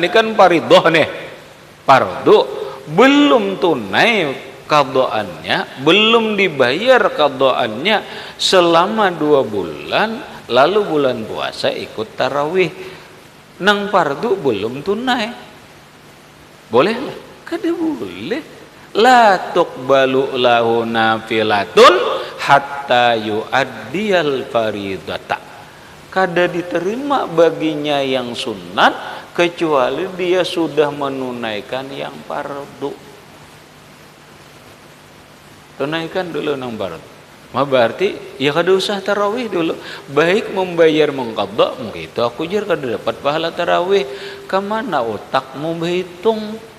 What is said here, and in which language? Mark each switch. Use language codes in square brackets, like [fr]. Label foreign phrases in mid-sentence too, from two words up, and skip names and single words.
[bjn] ini kan fardhu nih fardu belum tunai qadaannya belum dibayar qadaannya selama 2 bulan lalu bulan puasa ikut tarawih nang fardu belum tunai boleh lah kada boleh [ar] لا تقبل له نافلة حتى يؤدي الفريضة [bjn] kada diterima baginya yang sunat kecuali dia sudah menunaikan yang fardu tunaikan dulu nang fardu mah berarti ya kada usah tarawih dulu baik membayar mengqadha begitu aku jar kada dapat pahala tarawih kemana otakmu berhitung